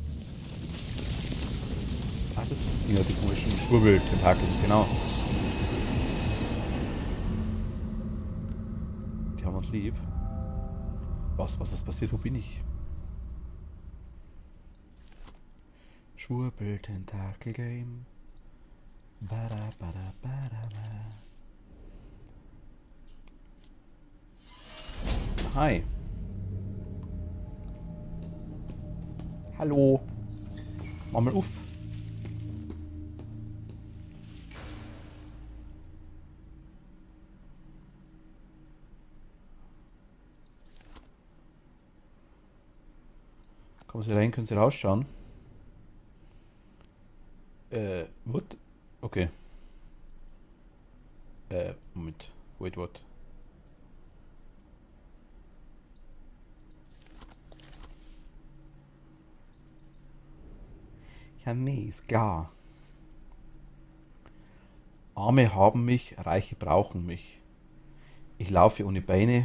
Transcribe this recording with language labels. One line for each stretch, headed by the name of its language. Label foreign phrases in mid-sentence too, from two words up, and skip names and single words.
German: Ah, das sind ja die komischen Schwurbel-Tentakel, genau. Die haben uns lieb. Was ist passiert? Wo bin ich? Schwurbel-Tentakel-Game. Bada, bada, bada, bada. Hi. Hallo. Mach mal auf. Kommen Sie rein, können Sie rausschauen.
English: What? Okay.
German: Moment.
English: Wait, what?
German: Ja, nee, ist klar. Arme haben mich, Reiche brauchen mich. Ich laufe ohne Beine.